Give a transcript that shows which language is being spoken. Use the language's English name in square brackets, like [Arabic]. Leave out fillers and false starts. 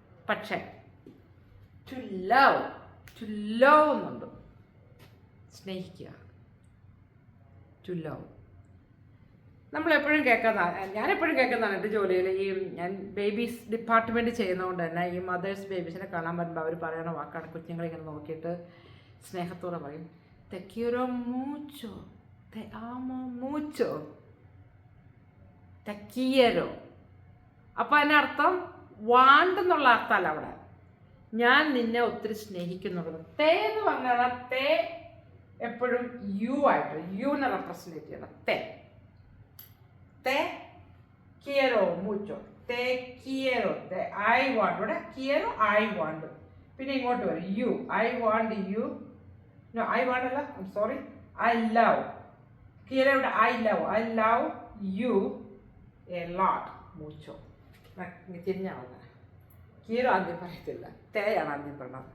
[Malayalam] പക്ഷേ to love എന്നുണ്ട്, സ്നേഹിക്കുക. ടു ലവ് നമ്മളെപ്പോഴും ഞാനെപ്പോഴും കേൾക്കുന്നതാണ് എൻ്റെ ജോലിയിൽ. ഈ ഞാൻ ബേബീസ് ഡിപ്പാർട്ട്മെൻറ്റ് ചെയ്യുന്നതുകൊണ്ട് തന്നെ ഈ മദേഴ്സ് ബേബീസിനെ കാണാൻ വരുമ്പോൾ അവർ പറയുന്ന വാക്കാണ്. കുഞ്ഞുങ്ങളിങ്ങനെ നോക്കിയിട്ട് സ്നേഹത്തോടെ പറയും [Spanish] te quiero mucho, te amo mucho, te quiero. [Malayalam] അപ്പോൾ അതിനർത്ഥം വാണ്ട് എന്നുള്ള അർത്ഥമല്ല അവിടെ, ഞാൻ നിന്നെ ഒത്തിരി സ്നേഹിക്കുന്നുള്ളത്. തേ എന്ന് പറഞ്ഞാൽ തേ എപ്പോഴും യു ആയിട്ട് യുവിനെ റെപ്രസെൻറ്റേറ്റ് ചെയ്യണം. [Spanish] te quiero mucho, te quiero, te [English] I want. [Malayalam] ഇവിടെ [English] quiero I want. [Malayalam] പിന്നെ ഇങ്ങോട്ട് വരും U, [English] I want you. No, I want [Malayalam] അല്ല, സോറി, [English] I love. quiero [Malayalam] ഇവിടെ [English] I love you a lot, mucho. [Malayalam] തിരിഞ്ഞാവുന്ന quiero ആദ്യം പറയത്തില്ല, തേയാണ് ആദ്യം പറയണം.